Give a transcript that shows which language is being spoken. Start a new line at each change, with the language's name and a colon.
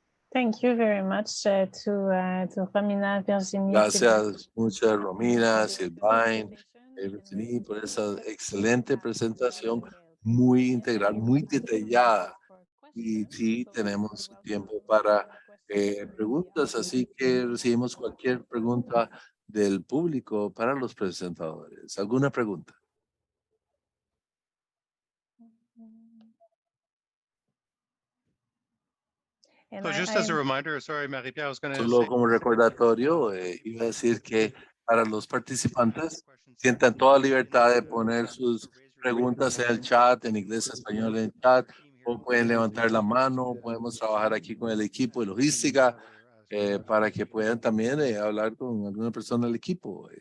English: Thank you very much to Romina, Virginie.
Spanish: Gracias muchas Romina, Sylvain, Virginie por esa excelente presentación, muy integral, muy detallada. Y sí, tenemos tiempo para preguntas, así que recibimos cualquier pregunta del público para los presentadores. ¿Alguna pregunta?
English: So just as a reminder, sorry, Marie-Pierre, I was going to
Spanish: Solo
English: say,
Spanish: como recordatorio, iba a decir que para los participantes sientan toda libertad de poner sus preguntas en el chat, en inglés, español, en el chat, o pueden levantar la mano, podemos trabajar aquí con el equipo de logística para que puedan también hablar con alguna persona del equipo.